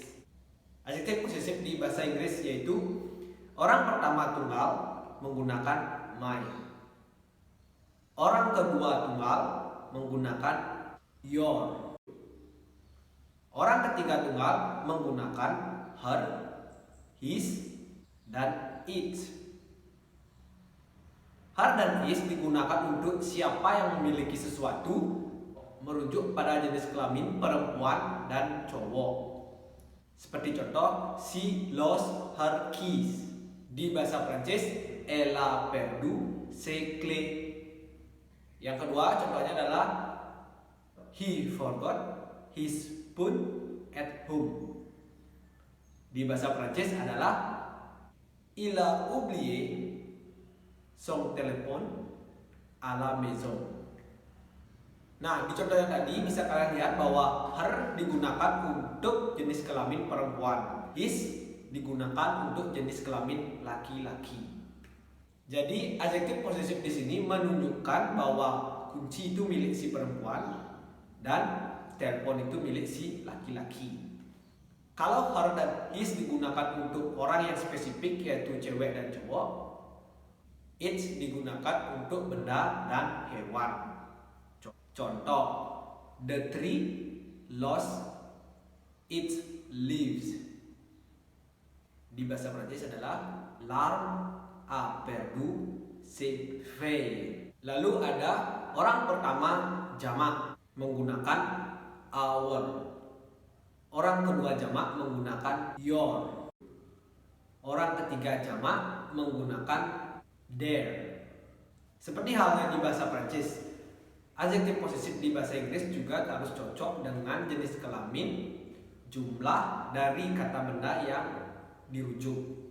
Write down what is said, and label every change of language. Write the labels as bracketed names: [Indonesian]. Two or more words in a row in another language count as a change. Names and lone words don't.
[Indonesian] Adjektif posesif di bahasa Inggris yaitu orang pertama tunggal menggunakan my. Orang kedua tunggal menggunakan your. Orang ketiga tunggal menggunakan her, his, dan it. Her dan his digunakan untuk siapa yang memiliki sesuatu, merujuk pada jenis kelamin perempuan dan cowok. Seperti contoh, [English] she lost her keys. [Indonesian] Di bahasa Prancis, [French] elle a perdu ses clés. [Indonesian] Yang kedua contohnya adalah [English] he forgot his phone at home. [Indonesian] Di bahasa Prancis adalah [French] il a oublié son téléphone à la maison. [Indonesian] Nah, di contoh yang tadi bisa kalian lihat bahwa her digunakan untuk jenis kelamin perempuan, his digunakan untuk jenis kelamin laki-laki. Jadi adjektif posesif di sini menunjukkan bahwa kunci itu milik si perempuan dan telepon itu milik si laki-laki. Kalau her dan his digunakan untuk orang yang spesifik yaitu cewek dan cowok, it digunakan untuk benda dan hewan. Contoh, [English] the tree lost its leaves. [Indonesian] Di bahasa Prancis adalah [French] l'arbre a perdu ses feuilles. [Indonesian] Lalu ada orang pertama jamak menggunakan our. Orang kedua jamak menggunakan your. Orang ketiga jamak menggunakan their. Seperti halnya di bahasa Prancis, adjektif posesif di bahasa Inggris juga harus cocok dengan jenis kelamin, jumlah dari kata benda yang dirujuk.